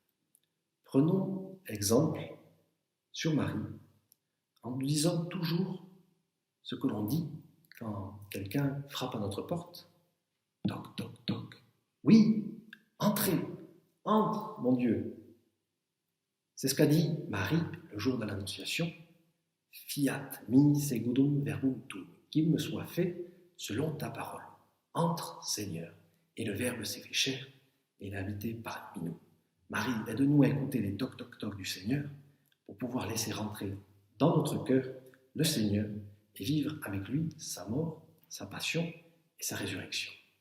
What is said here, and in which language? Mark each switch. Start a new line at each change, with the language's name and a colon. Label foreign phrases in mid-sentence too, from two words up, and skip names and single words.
French: Prenons exemple sur Marie en nous disant toujours ce que l'on dit quand quelqu'un frappe à notre porte. Toc, toc, toc. Oui, entrez, entre, mon Dieu. C'est ce qu'a dit Marie le jour de l'Annonciation.
Latin: Fiat mi secundum verbum tuum,
French: qu'il me soit fait selon ta parole. Entre, Seigneur. Et le Verbe s'est fait chair et il a habité parmi nous. Marie, aide-nous à écouter les toc toc toc du Seigneur pour pouvoir laisser rentrer dans notre cœur le Seigneur et vivre avec lui sa mort, sa passion et sa résurrection.